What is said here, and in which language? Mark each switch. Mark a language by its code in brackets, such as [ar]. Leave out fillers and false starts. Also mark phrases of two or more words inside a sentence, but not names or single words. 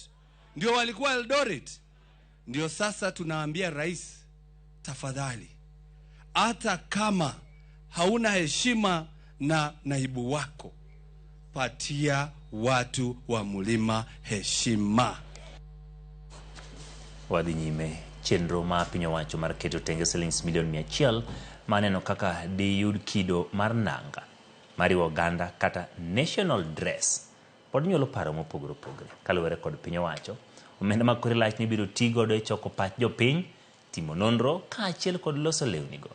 [sw] Ndio walikuwa Eldoret? Ndio sasa tunaambia rais, tafadhali, hata kama hauna heshima na naibu wako, patia watu wa Mlima heshima. [luo] Wadhi nyime chenro ma piny owacho mar keto tenge shillings milion 100 maneno kaka diyud kido mar nanga mariwo oganda kata [en] national dress [luo] pod nyuolo paro mopogore opogore kaluwore kod piny owacho. Omenda mag kore lach ni biro ti godo e choko pach jopiny, timo nonro kaachiel kod loso lewnigo.